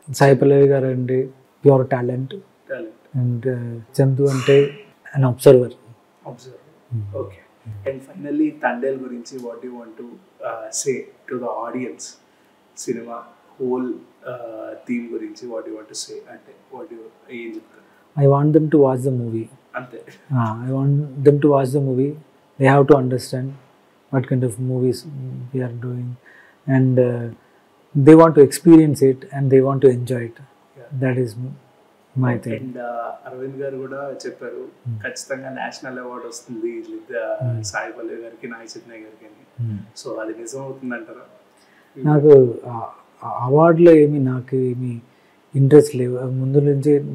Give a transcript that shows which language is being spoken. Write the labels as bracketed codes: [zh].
[te] సాయి పల్లవి గారు అంటే pure talent, and Chandu అంటే అన్ observer. [en] Okay, and finally Thandel గురించి what you want to say to the audience? Cinema whole theme గురించి what you want to say, అంటే what you [te] ఏం చెప్తారు? [en] I want them to watch the movie. [te] అంతే. [en] I want them to watch the movie. They have to understand what kind of movies we are doing, and they want to experience it and they want to enjoy it. Yeah. That is my thing. [te] And Arvind గారు కూడా చెప్పారు ఖచ్చితంగా national award వస్తుంది సాయి పల్లవి గారికి, నాగ చైతన్య గారికి అని. So అది నిజం అవుతుందంటారా? నాకు అవార్డులో నాకు ఏమి ఇంట్రెస్ట్ లేవు ముందు నుంచి.